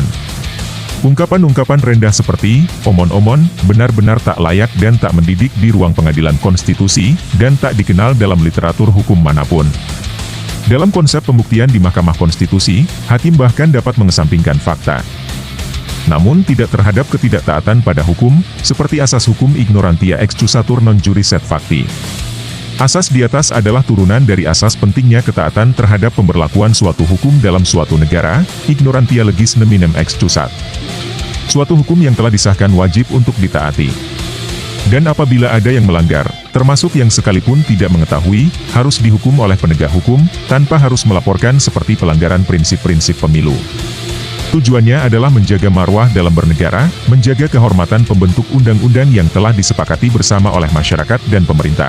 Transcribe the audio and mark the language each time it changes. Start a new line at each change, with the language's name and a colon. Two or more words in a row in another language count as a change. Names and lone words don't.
Indonesian: Ungkapan-ungkapan rendah seperti, omon-omon, benar-benar tak layak dan tak mendidik di ruang pengadilan konstitusi, dan tak dikenal dalam literatur hukum manapun. Dalam konsep pembuktian di Mahkamah Konstitusi, hakim bahkan dapat mengesampingkan fakta. Namun tidak terhadap ketidaktaatan pada hukum, seperti asas hukum
Latin: ignorantia excusatur non juris et facti.
Indonesian: Asas di atas adalah turunan dari asas pentingnya ketaatan terhadap pemberlakuan suatu hukum dalam suatu negara,
Latin: ignorantia legis neminem excusat.
Indonesian: Suatu hukum yang telah disahkan wajib untuk ditaati. Dan apabila ada yang melanggar, termasuk yang sekalipun tidak mengetahui, harus dihukum oleh penegak hukum, tanpa harus melaporkan seperti pelanggaran prinsip-prinsip pemilu. Tujuannya adalah menjaga marwah dalam bernegara, menjaga kehormatan pembentuk undang-undang yang telah disepakati bersama oleh masyarakat dan pemerintah.